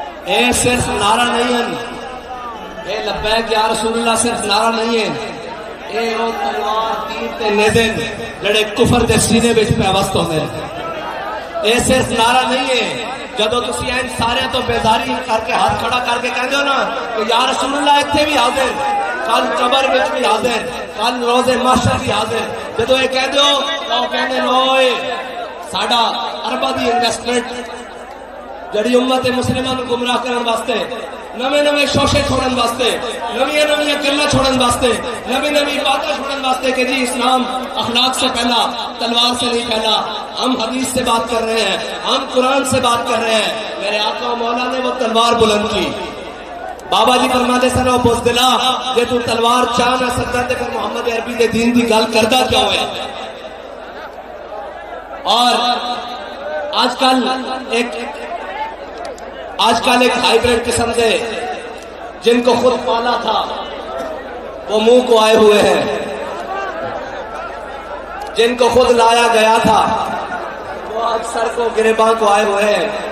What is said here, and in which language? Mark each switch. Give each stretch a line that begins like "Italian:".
Punjabi: اے صرف نعرہ نہیں ہے, اے لبیک یا رسول اللہ صرف نعرہ نہیں ہے, اے او تلوار تیر تے نیزے جڑے کفر دے سینے وچ پیوست ہوندے نے. اے صرف نعرہ نہیں ہے جدوں تسی این سارے تو بیزاری کر کے ہاتھ کھڑا کر کے کہندے ہو نا کہ یا رسول اللہ ایتھے بھی حاضر, کل قبر وچ بھی حاضر, کل روز محشر بھی حاضر. جدوں اے کہندے ہو او کہندے ہوئے ساڈا ارباں دی انویسٹمنٹ جڑی امت مسلمہ نو گمراہ کرن واسطے, نویں نویں شوشے چھوڑن واسطے, نویں نویں گلاں چھوڑن واسطے, نویں نویں باتیں چھوڑن واسطے
Urdu: کہ جی اسلام اخلاق سے پہلا, تلوار سے نہیں پہلا, ہم حدیث سے بات کر رہے ہیں,
Punjabi: ہم قرآن سے بات کر رہے ہیں.
Urdu: میرے آقا و مولا نے وہ تلوار بلند کی.
Punjabi: بابا جی فرماتے سن او بزدلا جے تو تلوار چاہ نہ سکتا تے پھر محمد عربی دے دین دی گل کردا کیا ہویا.
Urdu: اور آج کل ایک ہائیبریڈ قسم سے جن کو خود پالا تھا وہ منہ کو آئے ہوئے ہیں, جن کو خود لایا گیا تھا وہ آج سر کو گریباں کو آئے ہوئے ہیں.